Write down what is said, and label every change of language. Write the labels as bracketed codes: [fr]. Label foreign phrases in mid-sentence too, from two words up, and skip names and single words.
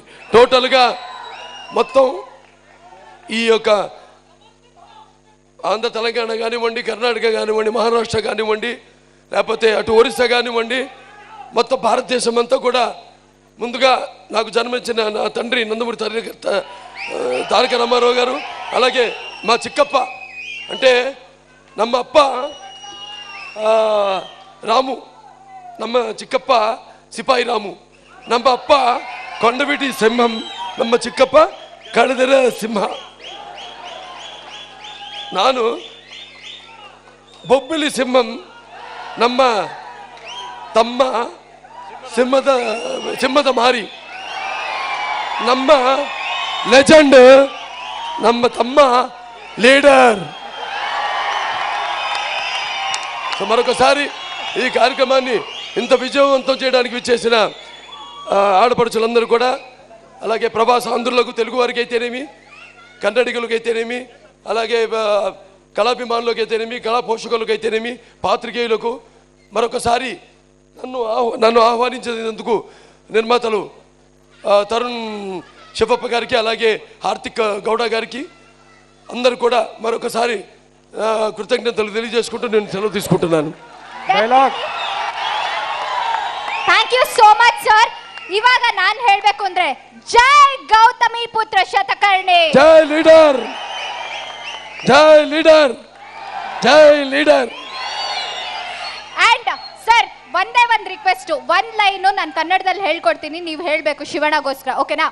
[te] టోటల్గా మొత్తం ఈ యొక్క ఆంధ్ర తెలంగాణ కానివ్వండి, కర్ణాటక కానివ్వండి, మహారాష్ట్ర కానివ్వండి, లేకపోతే అటు ఒరిస్సా కానివ్వండి, మొత్తం భారతదేశం అంతా కూడా ముందుగా నాకు జన్మించిన నా తండ్రి నందమూరి తారక రామారావు గారు, అలాగే మా చిక్కప్ప అంటే [kn] ನಮ್ಮ ಅಪ್ಪ ರಾಮು, ನಮ್ಮ ಚಿಕ್ಕಪ್ಪ ಸಿಪಾಯಿ ರಾಮು, ನಮ್ಮ ಅಪ್ಪ ಕೊಂಡವೀಟಿ ಸಿಂಹಂ, ನಮ್ಮ ಚಿಕ್ಕಪ್ಪ ಕಡದೆರ ಸಿಂಹ, ನಾನು ಬೊಬ್ಬಲಿ ಸಿಂಹಂ ನಮ್ಮ ತಮ್ಮ ಸಿಂಹದ ಮಾರಿ, ನಮ್ಮ ಲೆಜೆಂಡ್ ನಮ್ಮ ತಮ್ಮ లీడర్. [te] సో మరొకసారి ఈ కార్యక్రమాన్ని ఇంత విజయవంతం చేయడానికి విచ్చేసిన ఆడపడుచులందరూ కూడా, అలాగే ప్రభాస్ ఆంధ్రులకు, తెలుగు వారికి అయితేనేమి, కన్నడిగులకు అయితేనేమి, అలాగే కళాభిమానులకు అయితేనేమి, కళా పోషకులకు అయితేనేమి, పాత్రికేయులకు మరొకసారి నన్ను ఆహ్వానించినందుకు నిర్మాతలు తరుణ్ శివప్ప గారికి, అలాగే హార్దిక్ గౌడ గారికి అందరూ కూడా మరొకసారి కృతజ్ఞతలు తెలియజేసుకుంటూ నేను సెలవు తీసుకుంటున్నాను. [en] Thank you so much sir. [kn] ಇವಾಗ ನಾನು ಹೇಳಬೇಕು ಅಂದ್ರೆ ಜೈ ಗೌತಮಿ ಪುತ್ರ ಶತಕರ್ಣಿ, ಜೈ ಲೀಡರ್, ಜೈ ಲೀಡರ್, ಜೈ ಲೀಡರ್. [en] And sir [kn] ಒಂದೇ ಒಂದು ರಿಕ್ವೆಸ್ಟ್, ಒಂದು ಲೈನು ನಾನು ಕನ್ನಡದಲ್ಲಿ ಹೇಳ್ಕೊಡ್ತೀನಿ, ನೀವು ಹೇಳಬೇಕು ಶಿವಣ್ಣಗೋಸ್ಕರ, ಓಕೆನಾ?